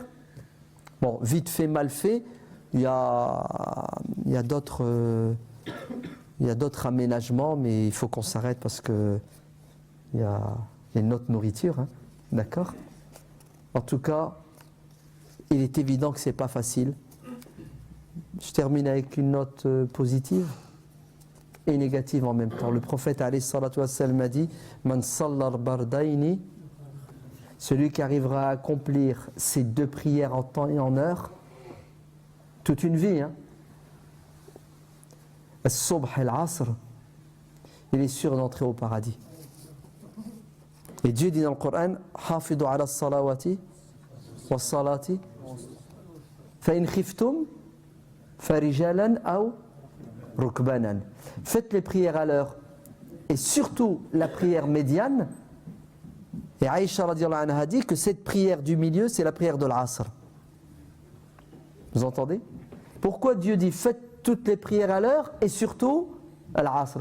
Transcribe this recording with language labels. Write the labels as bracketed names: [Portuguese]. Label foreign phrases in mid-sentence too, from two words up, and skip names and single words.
[French] Bon, vite fait, mal fait, il y a d'autres aménagements, mais il faut qu'on s'arrête parce que il y a une autre nourriture, hein, d'accord? En tout cas, il est évident que ce n'est pas facile. Je termine avec une note positive et négative en même temps. Le prophète [Arabic] عليه الصلاة والسلام [French] a dit [Arabic] من صلى البردين, [French] celui qui arrivera à accomplir ces deux prières en temps et en heure, toute une vie, hein. [Arabic] الصبح العصر, [French] il est sûr d'entrer au paradis. Et Dieu dit dans le Coran [Arabic] حافظوا على صلوات وصلاة فإن خفتم فرجالا أو ركبانا. [French] Faites les prières à l'heure et surtout la prière médiane. Et Aïcha [Arabic] رضي الله عنها [French] a dit que cette prière du milieu, c'est la prière de l'Asr. Vous entendez? Pourquoi Dieu dit faites toutes les prières à l'heure et surtout à l'Asr?